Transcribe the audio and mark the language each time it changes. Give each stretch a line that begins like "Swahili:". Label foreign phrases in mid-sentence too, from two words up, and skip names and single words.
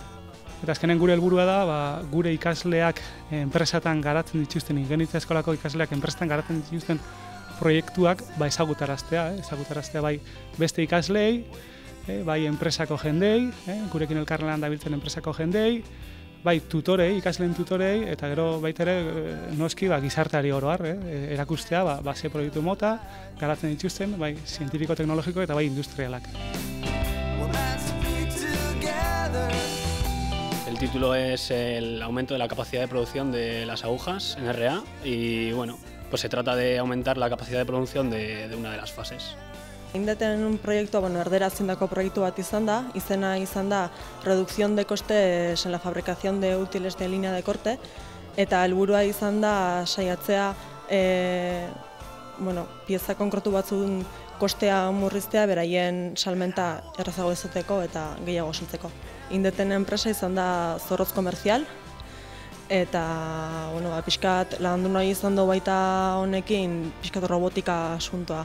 Basque: Eta azkenen gure helburua da, gure ikasleak enpresatan garatzen dituzten, ingeniaritza eskolako ikasleak enpresetan garatzen dituzten proiektuak ezagutaraztea bai beste ikasleei, bai enpresako jendei, gurekin elkarlanean dabiltzen enpresako jendei, bai tutorei, ikasleen tutorei, eta gero baita ere noski gizarteari oro har, erakustea ze proiektu mota garatzen dituzten, bai zientifiko-teknologiko eta bai industrialak.
Spanish: El título es el aumento de la capacidad de producción de las agujas en RA y bueno, pues se trata de aumentar la capacidad de producción de una de las fases.
Basque: Indeten proiektua, erderaz zindako proiektu bat izena izan da
Spanish: reducción de costes en la fabricación de útiles de línea de corte,
Basque: eta helburua izan da saiatzea pieza konkretu batzun kostea murriztea beraien salmenta errazago izateko eta gehiago saltzeko. Indeten enpresa izan da Zorrotz Komerzial, eta pixkat lagundu nahi izan du baita honekin pixkat robotika asuntoa.